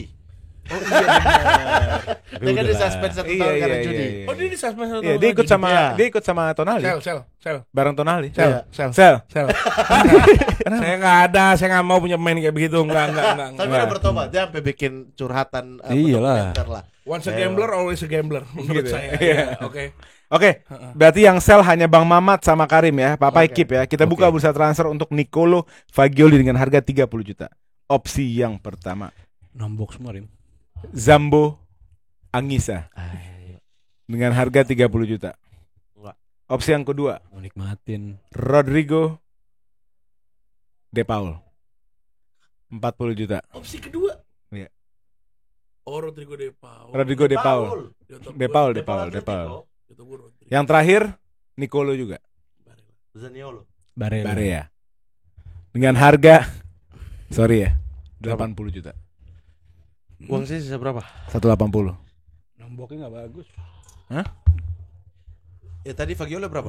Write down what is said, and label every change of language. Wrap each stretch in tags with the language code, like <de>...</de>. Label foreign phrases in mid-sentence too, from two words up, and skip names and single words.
<id>Oh iya benar. Dia kan di suspend 1 tahun karena judi. Oh dia di suspend satu Iya, tahun dia ikut lagi. sama Iya. dia ikut sama Tonali. Sel. Bareng Tonali. Iya. Sel. Saya nggak ada, saya nggak mau punya pemain kayak begitu, enggak. Tapi udah bertobat, dia sampai bikin curhatan Iyalah. dokumenter lah.</id> <en>Once a gambler, always a gambler</en> <id>menurut Gitu ya. saya. Iya. Ya, Oke. Oke, berarti yang sell hanya Bang Mamat sama Karim ya. Papai Oke. keep ya. Kita buka bursa transfer untuk Nicolo Fagioli dengan harga 30 juta. Opsi yang pertama. Nombok semua Rim. Zambo Anguissa dengan harga 30 juta. Enggak. Opsi yang kedua, Mau nikmatin. Rodrigo De Paul 40 juta. Opsi kedua. Iya. Oh, Rodrigo De Paul. Rodrigo De Paul. Di otak De gua- Paul, De De Paul, Paul De Paul. Atletico. di otak gua Rodrigo. Yang terakhir Nicolo juga, Zaniolo. Barella. Barea. Dengan harga sorry ya, 80 juta. Uang sih sisa berapa? 180. Nomboknya nggak bagus. Ya tadi Fagioli berapa?</id>